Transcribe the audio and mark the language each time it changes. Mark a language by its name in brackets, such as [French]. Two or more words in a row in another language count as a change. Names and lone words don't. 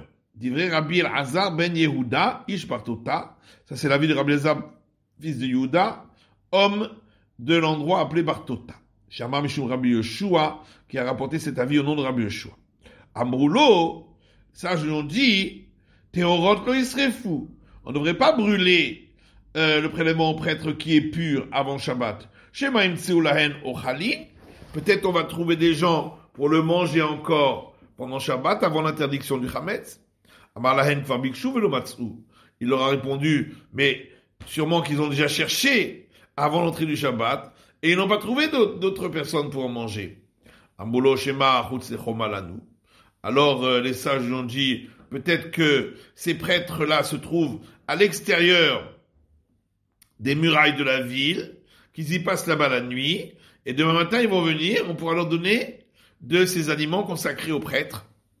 [Hebrew] דברי רבי אלעזר בן יהודה איש ברתותא, [French] ça c'est l'avis de Rabbi Elazar, fils de Yehuda, homme de l'endroit appelé Bartota. [Hebrew] שמע משום רבי יהושע, [French] qui a rapporté cet avis au nom de Rabbi Yoshua. [Hebrew] אמרו לו, [French] ça je l'ai dit, [Hebrew] תרומות לא ישרפו. [French] On ne devrait pas brûler le prélèvement au prêtre qui est pur avant Shabbat. [Hebrew] שמא ימצאו להן אוכלין. [French] Peut-être on va trouver des gens pour le manger encore pendant Shabbat, avant l'interdiction du chametz. [Hebrew] אמר להן כבר ביקשו ולא מצאו. [French] Il leur a répondu, mais sûrement qu'ils ont déjà cherché avant l'entrée du Shabbat et ils n'ont pas trouvé d'autres personnes pour en manger. [Hebrew] אמרו לו שמא חוץ לחומה לנו. [French] Alors les sages ont dit, peut-être que ces prêtres-là se trouvent à l'extérieur des murailles de la ville, qu'ils y passent là-bas la nuit, et demain matin ils vont venir, on pourra leur donner de ces aliments consacrés aux prêtres.